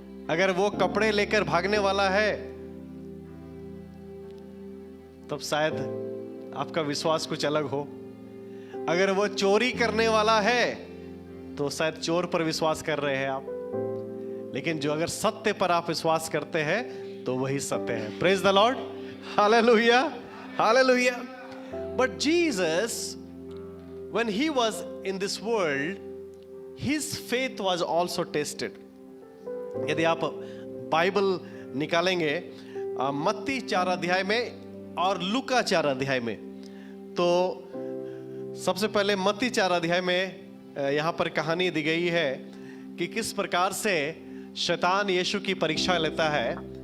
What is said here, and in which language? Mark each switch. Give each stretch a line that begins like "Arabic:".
Hindi: अगर वो कपड़े लेकर भागने वाला है तब शायद आपका विश्वास कुछ अलग हो। अगर वो चोरी करने वाला है तो शायद चोर पर विश्वास कर रहे हैं आप। लेकिन जो अगर सत्य पर आप विश्वास करते हैं तो वही सत्य है।
English: Praise the lord. Hallelujah, hallelujah. But Jesus, when he was in this world, his faith was also tested.
Hindi: यदि आप बाइबल निकालेंगे मत्ती 4 अध्याय में और लूका 4 अध्याय में, तो सबसे पहले मत्ती 4 अध्याय में यहां पर कहानी दी गई है कि किस प्रकार से शैतान यीशु की परीक्षा लेता है।